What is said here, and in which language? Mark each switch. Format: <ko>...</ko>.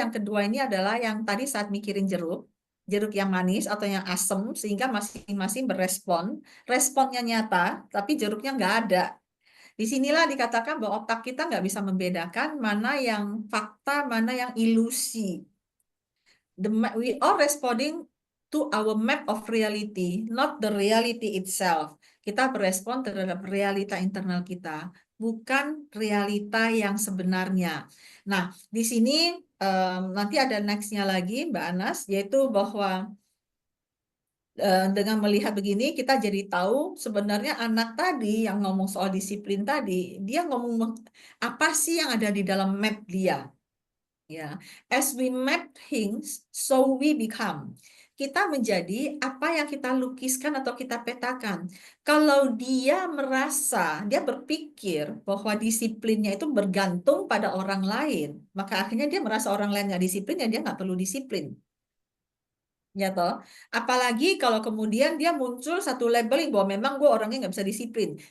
<id>Yang kedua ini adalah yang tadi saat mikirin jeruk yang manis atau yang asam, sehingga masing-masing berespon. Responnya nyata, tapi jeruknya nggak ada. Disinilah dikatakan bahwa otak kita nggak bisa membedakan mana yang fakta, mana yang ilusi.</id> <en>We are responding to our map of reality, not the reality itself.</en> <id>Kita berespon terhadap realita internal kita, bukan realita yang sebenarnya. Nah, di sini nanti ada next-nya lagi, Mbak Anas, yaitu bahwa dengan melihat begini kita jadi tahu sebenarnya anak tadi yang ngomong soal disiplin tadi, dia ngomong apa sih yang ada di dalam map dia.</id> <en>Ya, as we map things, so we become.</en> <id>Kita menjadi apa yang kita lukiskan atau kita petakan. Kalau dia merasa, dia berpikir bahwa disiplinnya itu bergantung pada orang lain, maka akhirnya dia merasa orang lain nggak disiplin, ya dia nggak perlu disiplin. Ya toh, apalagi kalau kemudian dia muncul satu labeling bahwa memang gue orangnya nggak bisa disiplin.</id>